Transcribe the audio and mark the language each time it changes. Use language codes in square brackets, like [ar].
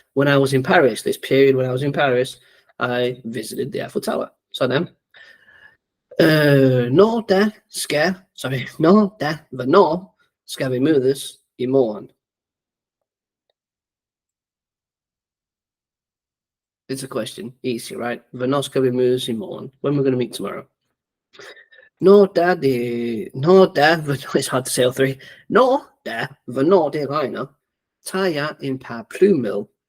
[en] When I was in Paris, this period when I was in Paris, I visited the Eiffel Tower. [da] Sådan. Når da, hvornår skal vi mødes i morgen? [en] It's a question. Easy, right? [da] Hvornår skal vi mødes i morgen? [en] When we're going to meet tomorrow? No, da, it's hard to say all three. [da] No, da, hvornår det regner, tager jeg en paraply med.